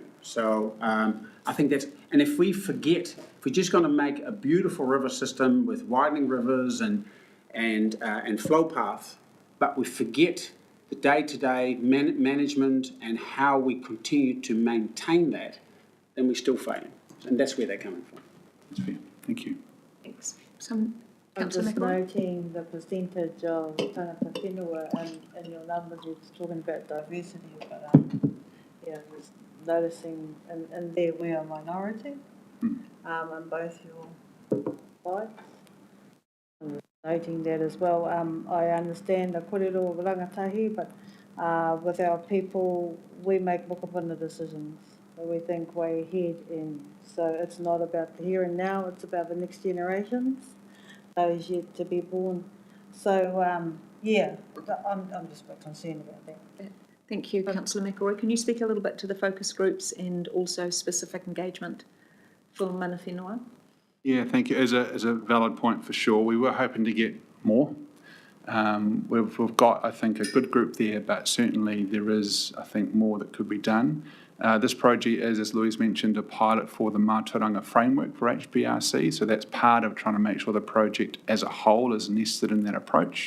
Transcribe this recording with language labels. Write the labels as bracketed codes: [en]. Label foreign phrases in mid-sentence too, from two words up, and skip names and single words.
[en] So I think that's, and if we forget, if we're just going to make a beautiful river system with widening rivers and flow path, but we forget the day-to-day management and how we continue to maintain that, then we're still failing. And that's where they're coming from. That's fair. Thank you. Thanks. I'm Councillor just McElroy. noting the percentage of [mi] tangata whenua [en] and in your numbers you're talking about diversity, but just noticing in there we are minority in both your slides. Noting that as well. I understand the kōrero of rangatahi, but with our people, we make mokopuna decisions. So we think way ahead, and so it's not about the here and now, it's about the next generations, those yet to be born. So, yeah, I'm just a bit concerned about that. Thank you, Councillor McElroy. Can you speak a little bit to the focus groups and also specific engagement for [mi] mana whenua? [en] Yeah, thank you. As a valid point for sure. We were hoping to get more. We've got, I think, a good group there, but certainly there is, I think, more that could be done. This project is, as Louise mentioned, a pilot for the Mātauranga framework for HBRC, so that's part of trying to make sure the project as a whole is nested in that approach.